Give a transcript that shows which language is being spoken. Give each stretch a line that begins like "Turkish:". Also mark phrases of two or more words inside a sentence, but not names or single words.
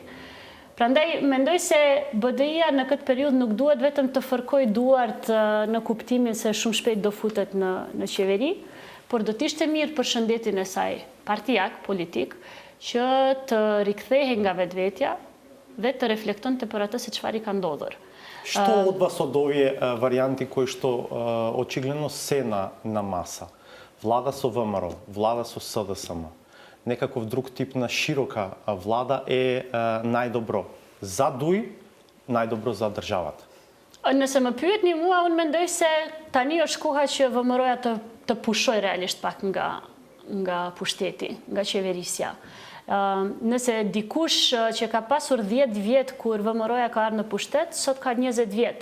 Albanian: Prandaj, mendoj se BDI-ja në këtë periudhë nuk duhet vetëm të fërkoj duart në kuptimin se shumë shpejt do futet në qeveri, por do t'ishte mirë për shëndetin e saj partijak, politik, që të rikthehej nga vetvetja dhe të reflektonte për atë se çfarë i ka ndodhur.
Macedonian: Што од вас од овие варијанти кои што очигледно се на маса? Влада со ВМРО, влада со СДСМ, некаков друг тип на широка влада е најдобро за ДУИ, најдобро за државата?
Albanian: Nëse më pyetni mua, unë mendoj se tani është koha që VMRO-ja të pushoj realisht pak nga pushteti, nga qeverisja. Nëse dikush që ka pasur 10 vjet kur VMRO-ja ka ardhur në pushtet, sot ka 20 vjet.